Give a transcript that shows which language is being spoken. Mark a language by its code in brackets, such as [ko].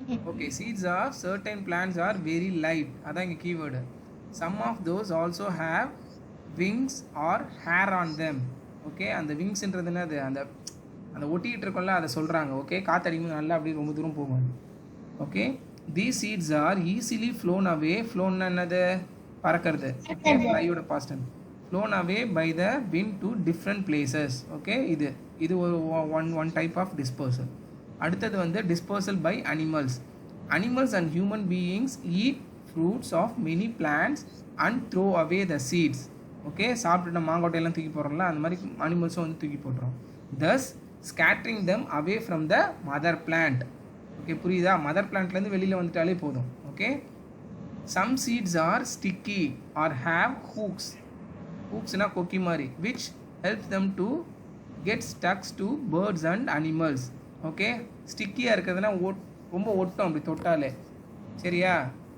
[en] Okay, seeds of certain plants are very light. [ta] அதான் இங்கே keyword. [en] Some of those also have wings or hair on them. [ta] Okay, அந்த விங்ஸ்ன்றது என்னது? அந்த ஒட்டிக்கிட்டு இருக்கோம்ல, அதை சொல்கிறாங்க. ஓகே, காற்றடிக்கும் நல்லா அப்படியே ரொம்ப தூரம் போகும். [en] Okay, these seeds are easily flown away. flown [ta] என்னது? பறக்கிறது. [en] Okay, flyயோட past tense. flown away by the wind to different places. Okay, [ta] இது ஒரு [en] one type of dispersal. [ta] அடுத்தது வந்து [en] dispersal by animals. Animals and human beings eat fruits of many plants and throw away the seeds. [ta] Okay, சாப்பிட்டு நம்ம மாங்கொட்டையெல்லாம் தூக்கி போடுறோம்ல, அந்த மாதிரி அனிமல்ஸும் வந்து தூக்கி போட்டுரும். [en] thus scattering them away from the mother plant. [ta] Okay, புரியுதா? மதர் பிளான்ட்லேருந்து வெளியில் வந்துட்டாலே போதும். [en] Okay, some seeds are sticky or have hooks. [ta] ஹூக்ஸ்னா கொக்கி மாதிரி, [en] Which helps them to get stuck to birds and animals. [ta] Okay, ஸ்டிக்கியாக இருக்கிறதுனா ரொம்ப ஒட்டும் அப்படி தொட்டாலே. சரியா?